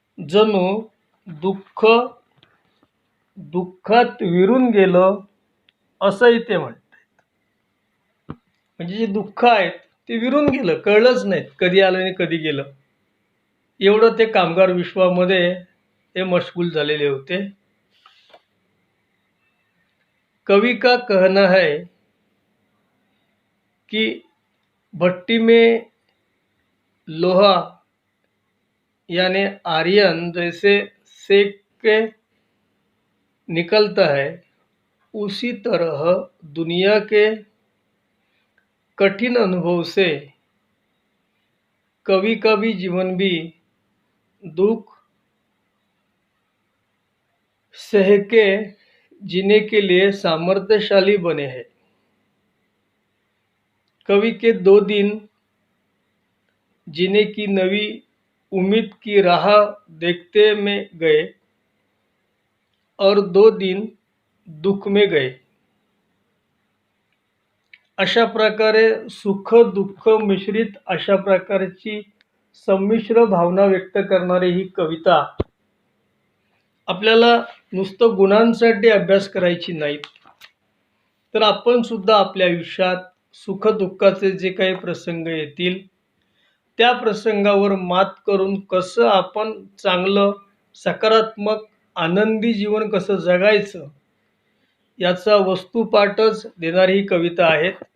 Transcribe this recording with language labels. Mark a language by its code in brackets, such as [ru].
[mr] जणू दुःख दुःखात विरून गेलं असंही ते म्हणतात. म्हणजे जे दुःख आहेत ते विरून गेलं, कळलंच नाही कधी आलं आणि कधी गेलं. एवढं ते कामगार विश्वामध्ये ते मशगूल झालेले होते. [hi] कवि का कहना है कि भट्टी में लोहा यानी आयरन जैसे सेक के निकलता है, उसी तरह दुनिया के कठिन अनुभव से कवि का भी जीवन भी दुख सह के जीने के लिए सामर्थ्यशाली बने हैं. कवि के 2 दिन जीने की नवी उम्मीद की राह देखते में गए और 2 दिन दुःख में गए. [mr] अशा प्रकारे सुख दुःख मिश्रित अशा प्रकारची संमिश्र भावना व्यक्त करणारी ही कविता आपल्याला नुसतं गुणांसाठी अभ्यास करायची नाहीत, तर आपण सुद्धा आपल्या आयुष्यात सुख दुःखाचे जे काही प्रसंग येतील त्या प्रसंगावर मात करून कसं आपण चांगलं सकारात्मक आनंदी जीवन कसं जगायचं याचा वस्तुपाठच देणारी ही कविता आहेत.